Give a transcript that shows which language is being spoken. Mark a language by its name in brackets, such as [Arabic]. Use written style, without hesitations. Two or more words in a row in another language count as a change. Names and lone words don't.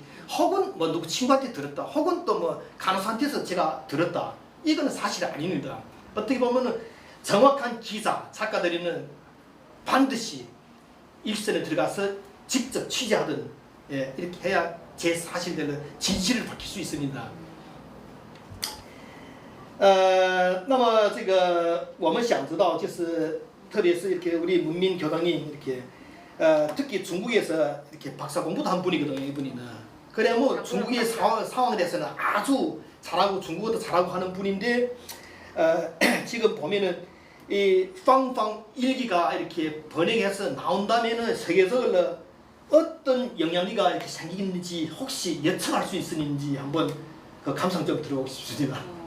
[Korean] 혹은 뭐 누구 친구한테 들었다. 혹은 또 뭐 간호사한테서 제가 들었다. 이거는 사실이 아닙니다. 어떻게 보면은 정확한 기사 작가들이는 반드시 일선에 들어가서 직접 취재하든 이렇게 해야 제 사실대로 진실을 밝힐 수 있습니다. [Chinese] 那么这个我们想知道，就是特别是 [Korean] 이렇게 우리 문민교당이 이렇게 특히 중국에서 이렇게 박사 공부도 한 분이거든요, 이분이는. 그래 뭐 중국의 상황에 대해서는 아주 잘하고 중국어도 잘하고 하는 분인데 지금 보면은 이 芳芳 일기가 이렇게 번역해서 나온다면은 세계적으로 어떤 영향力가 이렇게 생기는지 혹시 예측할 수 있는지 한번 그 감상 좀 들어보고 싶습니다.